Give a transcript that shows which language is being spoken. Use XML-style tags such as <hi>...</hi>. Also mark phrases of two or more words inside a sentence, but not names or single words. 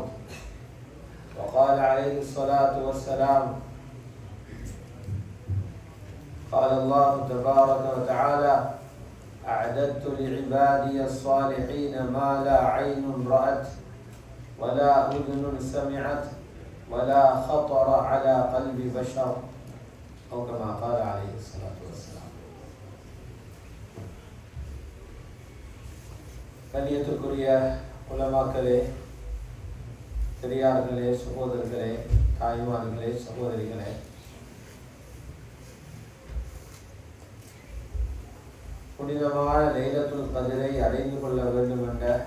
<ar>وقال عليه الصلاة والسلام: قال الله تبارك وتعالى: أعددت لعبادي الصالحين ما لا عين رأت ولا أذن سمعت ولا خطر على قلب بشر، أو كما قال عليه الصلاة والسلام.</ar> <ta>கண்ணியத்திற்குரிய உலமாக்களே, பெரியார்களே, சகோதரர்களே, தாய்மார்களே, சகோதரிகளே, புனிதமான லைலத்துல் கத்ரை அடைந்து கொள்ள வேண்டும் என்ற</ta>